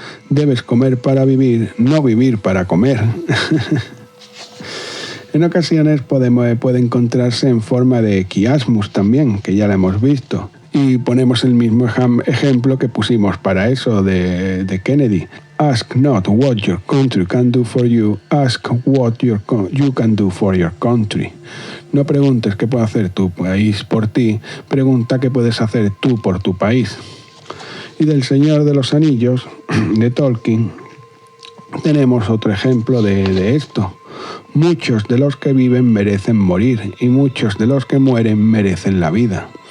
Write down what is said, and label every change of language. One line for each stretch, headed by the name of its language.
Spanish: Debes comer para vivir, no vivir para comer. En ocasiones puede encontrarse en forma de quiasmus también, que ya la hemos visto. Y ponemos el mismo ejemplo que pusimos para eso de Kennedy.
English: Ask not what your country can do for you, ask what you can do for your country.
Spanish: No preguntes qué puede hacer tu país por ti, pregunta qué puedes hacer tú por tu país. Y del Señor de los Anillos, de Tolkien, tenemos otro ejemplo de esto. Muchos de los que viven merecen morir y muchos de los que mueren merecen la vida.